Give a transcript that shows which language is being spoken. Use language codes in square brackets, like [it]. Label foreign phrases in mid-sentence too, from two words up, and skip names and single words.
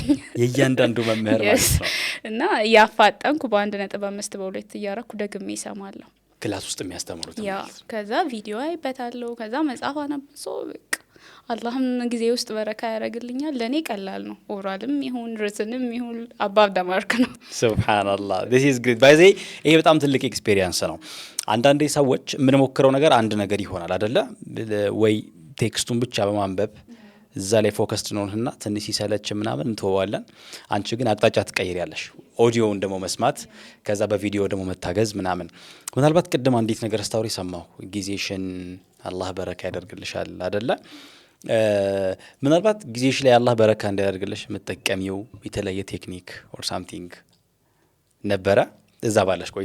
[am] የእያንዳንዱ መምህር ማለት ነው እና ያፋጠንኩ በ1.5 በ2 እያረኩ ደግሜ ይሰማለሁ ክላስ ውስጥ የሚያስተምሩት ያ ከዛ ቪዲዮ አይበታለሁ ከዛ መጽሐፍ አነብሶ በቃ አላህም ጊዜ ውስጥ በረካ ያረግልኛል ለኔ ቀላል ነው ኦራልም ይሁን ርትንም ይሁን [en] above the mark [am] ነው ሱብሃንአላህ [en] this is great by the way [am] ይሄ በጣም ትልቅ ኤክስፒሪየንስ ነው አንዳንዴ ሰዎች ምን ሞክረው ነገር አንድ ነገር ይሆናል አይደለ ወይ ቴክስቱን ብቻ በማንበብ እዛ ላይ ፎከስድ ነውና ትንሽ ሲሰለች ምናምን እንተዋለን አንቺ ግን አቅጣጫ ትቀይሪያለሽ ኦዲዮውን ደሞ መስማት ከዛ በቪዲዮ ደሞ መታገዝ ምናምን ምናልባት ቅድም አንዲት ነገር ስታውሪ ሰማሁ ጊዜሽን አላህ በረካ ያደርግልሻል አይደለ ምናልባት ጊዜሽ ላይ አላህ በረካ እንዲያደርግልሽ መጠቀሚው የተለየ ቴክኒክ [en] or something [am] ነበረ እዛ ባለሽ ቆይታ